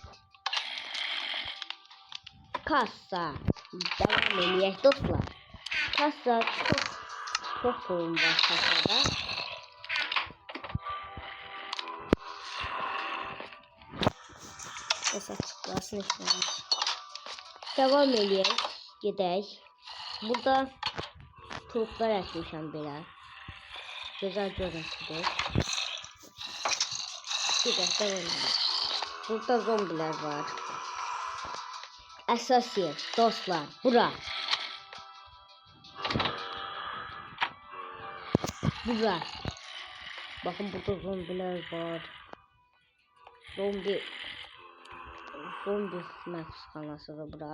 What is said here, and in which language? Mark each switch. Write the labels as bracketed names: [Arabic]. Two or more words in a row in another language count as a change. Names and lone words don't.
[Turkish] Kassa. Devam edelim dostlar. Kassa çok sorun var kassada. Mesela çıkmasın istedim. Devam edelim. [Azerbaijani] Gedək. Burada turplar əkmişəm belə. Gözəl görüntüdür. Gedək, [Turkish] devam edelim. [Azerbaijani] Burada zombiler var. Əsas yer dostlar bura. Bura. [Turkish] Bakın burada zombiler var. [Azerbaijani] Zombi mahsusxanası da bura.